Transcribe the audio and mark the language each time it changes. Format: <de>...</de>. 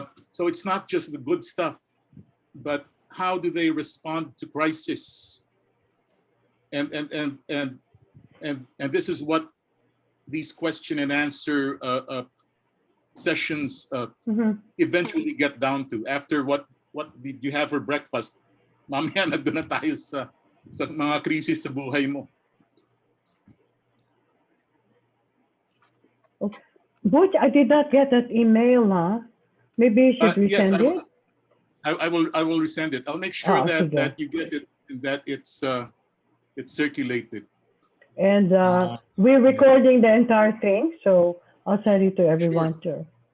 <en>So it's not just the good stuff, but how do they respond to crisis? And this is what these question and answer sessions eventually get down to. After what did you have for breakfast?</en> <tl>Mamaya na doon na tayo sa mga krisis sa buhay mo.</tl> <en>Butch, I did not get that email, huh? Maybe you should resend it? I will resend it. I'll make sure that you get it and that it's circulated. And we're recording the entire thing, so I'll send it to everyone too.</en>